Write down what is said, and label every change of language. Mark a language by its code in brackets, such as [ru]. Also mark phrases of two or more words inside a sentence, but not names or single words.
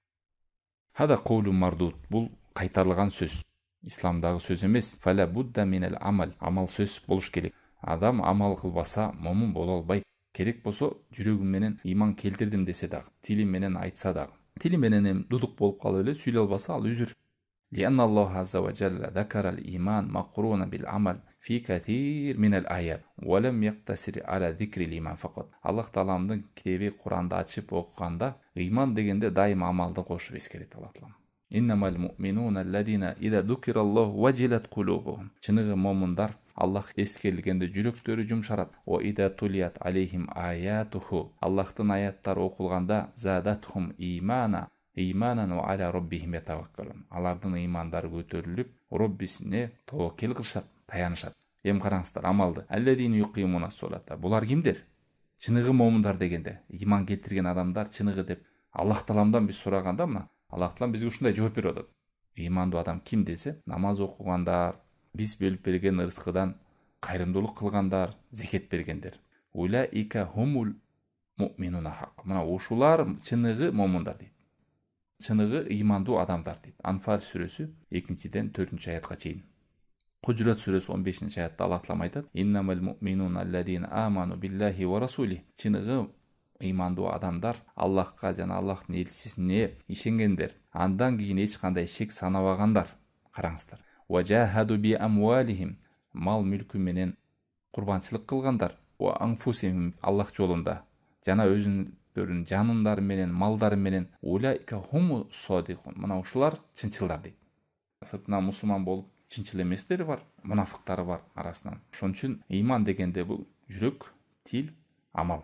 [ar] هذا قول مردود, [ky] бул кайтарылган сөз. Исламдагы сөз эмес. [ar] فلا بد من العمل, [ky] амал сөз болуш керек. Адам амал кылбаса момун боло албайт. Керек болсо жүрөгүм менен иман келтирдим десе дагы, тили менен айтса дагы, тили менен дудук болуп калып эле сүйлөй албаса ал үзүр. [ar] لأن الله عز وجل ذكر الإيمان مقرونا بالعمل في كثير من الآيات ولم يقتصر على ذكر الإيمان فقط. [ky] Аллах Тааланын китеби Куранды ачып окуганда ыйман дегенде дайым амалды кошуп эскерет Аллах Таала. [ar] إنما المؤمنون الذين إذا ذكر الله وجلت قلوبهم. [ky] Чыныгы момундар Аллах эскерилгенде жүрөктөрү жумшарат. [ar] وإذا تليت عليهم آياته. [ky] Аллахтын аяттары окулганда [ar] زادتهم إيمانا. إيمانا وعلى ربهم يتوكلون. [ky] Алардын имандары көтөрүлүп, Роббисине тоокел кылышат, таянышат. Эми караңыздар амалды. [ar] الذين يقيمون الصلاة. [ky] Булар кимдер? Чыныгы момундар дегенде, иман келтирген адамдар чыныгы деп Аллах Тааламдан биз сураганда мына Аллах Таалам бизге ушундай жооп берип атат. Имандуу адам ким десе, намаз окугандар, биз бөлүп берген ырыскыдан кайрымдуулук кылгандар, зекет бергендер. [ar] أولئك هم المؤمنون حقا. [ky] Мына ушулар чыныгы момундар дейт. Чыныгы имандуу адамдар дейт. Анфал сүрөсү 2-ден 4-аятка чейин. Кужурат сүрөсү 15-ci аятта Аллах Таалам айтат: [ar] "إنما المؤمنون الذين آمنوا بالله ورسوله." [ky] Чыныгы имандуу адамдар Аллахка жана Аллахтын элчисине ишенгендер. Андан кийин эч кандай шек санабагандар. [ar] Караңыздар. وجاهدوا بأموالهم. [ky] Мал мүлкү менен курбанчылык кылгандар. [ar] وأنفسهم [ky] Аллах жолунда. Жана өзүнүн жанындары менен, малдары менен [ar] أولئك هم الصادقون. [ky] Мына ушулар чынчылдар дейт. Сыртынан мусулман болуп чынчыл эместери бар, мунафыктары бар арасынан. Ошон үчүн иман дегенде бул жүрөк, тил, амал.